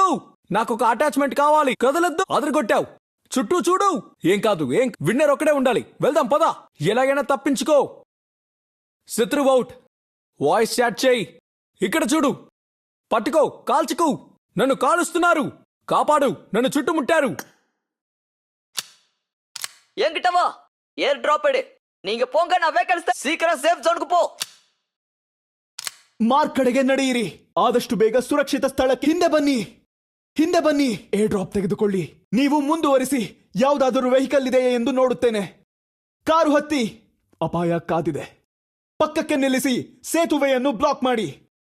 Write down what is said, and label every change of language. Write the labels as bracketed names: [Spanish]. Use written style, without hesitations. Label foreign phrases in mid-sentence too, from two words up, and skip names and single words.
[Telugu] నాకొక అటాచ్మెంట్ కావాలి. కదలొద్దు. అదరగొట్టావు. చుట్టూ చూడు. ఏం కాదు. విన్నర్ ఒక్కడే ఉండాలి. వెళ్దాం పద. ఎలాగైనా తప్పించుకో. శత్రువు అవుట్. [English] voice chat [Telugu] చేయి. ఇక్కడ చూడు. పట్టుకో. కాల్చుకు. నన్ను కాలుస్తున్నారు. కాపాడు. నన్ను చుట్టుముట్టారు. [Tamil] என்கிட்ட [English] air drop [Tamil] எடு. நீங்க போங்க, நான் வேகன்ஸ் சீக்கிரம் [English] safe zonege [Tamil] ಪೋ. [Kannada] ಮಾರ್ಕ್ ಕಡೆಗೆ ನಡೆಯಿರಿ. ಆದಷ್ಟು ಬೇಗ ಸುರಕ್ಷಿತ ಸ್ಥಳಕ್ಕೆ ಹಿಂದೆ ಬನ್ನಿ. [English] air drop [Kannada] ತೆಗೆದುಕೊಳ್ಳಿ. ನೀವು ಮುಂದುವರಿಸಿ. ಯಾವುದಾದರೂ ವೆಹಿಕಲ್ ಇದೆಯೇ ಎಂದು ನೋಡುತ್ತೇನೆ. ಕಾರು ಹತ್ತಿ. ಅಪಾಯ ಕಾದಿದೆ. ಪಕ್ಕಕ್ಕೆ ನಿಲ್ಲಿಸಿ. ಸೇತುವೆಯನ್ನು ಬ್ಲಾಕ್ ಮಾಡಿ.